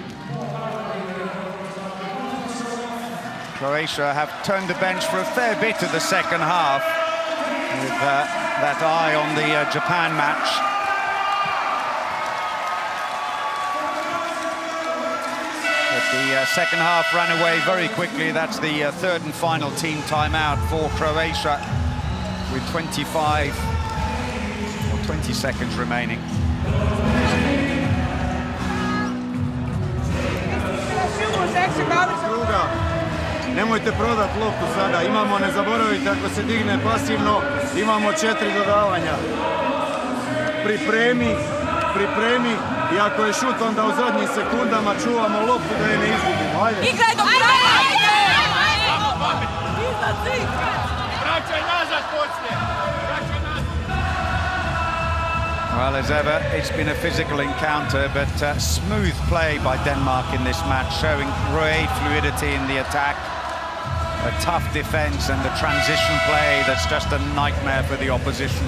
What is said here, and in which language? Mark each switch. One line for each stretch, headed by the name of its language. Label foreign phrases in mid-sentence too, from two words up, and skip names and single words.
English: Croatia have turned the bench for a fair bit of the second half with that eye on the Japan match. The second half ran away very quickly. That's the third and final team timeout for Croatia with 25 or 20 seconds remaining.
Croatian: Druga, nemojte prodati loptu sada, imamo, ne zaboravite, ako se digne pasivno, imamo 4 dodavanja. Pripremi i ako je šut, onda u zadnjim sekundama čuvamo loptu da je ne izgubimo. Ajde! Igraj do kraja! Vraćaj nazad počne!
English: Well, as ever, it's been a physical encounter, but smooth play by Denmark in this match, showing great fluidity in the attack, a tough defense and the transition play that's just a nightmare for the opposition.